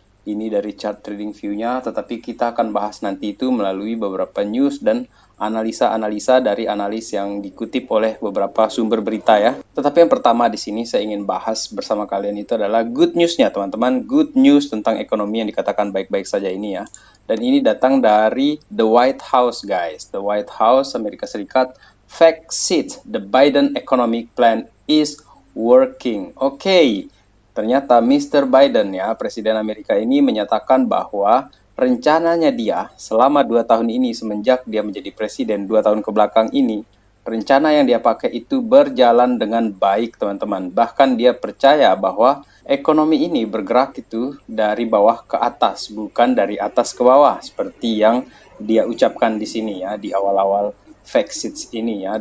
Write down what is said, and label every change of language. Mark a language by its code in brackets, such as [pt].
[id] Ini dari chart trading view-nya, tetapi kita akan bahas nanti itu melalui beberapa news dan analisa-analisa dari analis yang dikutip oleh beberapa sumber berita ya. Tetapi yang pertama di sini saya ingin bahas bersama kalian itu adalah good news-nya teman-teman. Good news tentang ekonomi yang dikatakan baik-baik saja ini ya. Dan ini datang dari The White House [en] guys. [id] The White House Amerika Serikat. [en] Facts it, the Biden economic plan is working. [id] Oke. Ternyata Mr. Biden ya, Presiden Amerika ini menyatakan bahwa rencananya dia selama 2 tahun ini semenjak dia menjadi presiden 2 tahun ke belakang ini, rencana yang dia pakai itu berjalan dengan baik teman-teman. Bahkan dia percaya bahwa ekonomi ini bergerak itu dari bawah ke atas, bukan dari atas ke bawah seperti yang dia ucapkan di sini ya, di awal-awal fact sheets ini ya.